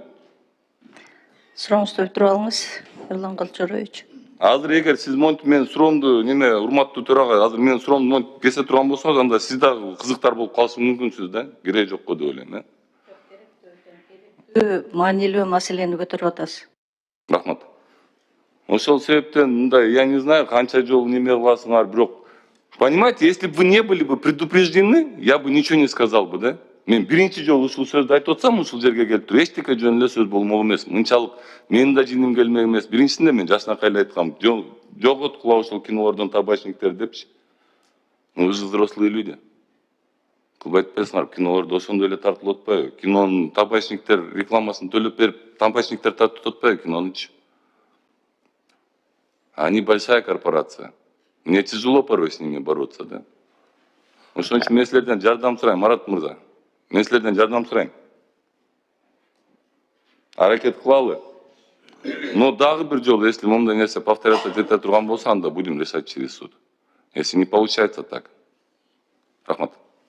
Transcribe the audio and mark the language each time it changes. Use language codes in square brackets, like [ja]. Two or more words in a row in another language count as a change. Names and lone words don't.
[ky] Сурооңузду бүтүрүп алыңыз, Эрлан Калчарович. Азыр эгер сиз монтип мен суроомду неме урматтуу төрага, азыр мен суроомду монтип кесе турган болсоңуз, анда сиз дагы кызыктар болуп калышыңыз мүмкүнсүз да. Кереги жок го деп ойлойм, Маанилүү маселени көтөрүп атасыз. Рахмат. Ошол себептен мындай, [ru] я не знаю, [ky] канча жол неме кыласыңар, бирок [ru] Понимаете, если бы вы не были бы предупреждены, я бы ничего не сказал бы, да? [ky] Мен биринчи жолу ушул сөздү айтып атсам, ушул жерге келип туруп эчтеке жөн эле сөз болмок эмес. Мынчалык менин да жиним келмек эмес. Биринчисинде мен жакшынакай эле айткам, жоготкула ушул кинолордон табачниктер депчи. [ru] Вы же взрослые люди. [ky] Кылбай атпайсыңар, кинолордо ошондой эле тартылып атпайбы? Кинонун табачниктер рекламасын төлөп берип, табачниктер тартып атпайбы кинонучу? [ru] Они большая корпорация. Мне тяжело порой с ними бороться, да? [ky] Ошон үчүн мен силерден жардам сурайм, Марат мырза. Мен силерден жардам сурайм. Аракет кылалы. Но дагы бир жолу, если мондай нерсе повторяться ете турган болсо, анда [ru] будем решать через суд. Если не получается так. [ky] Рахмат.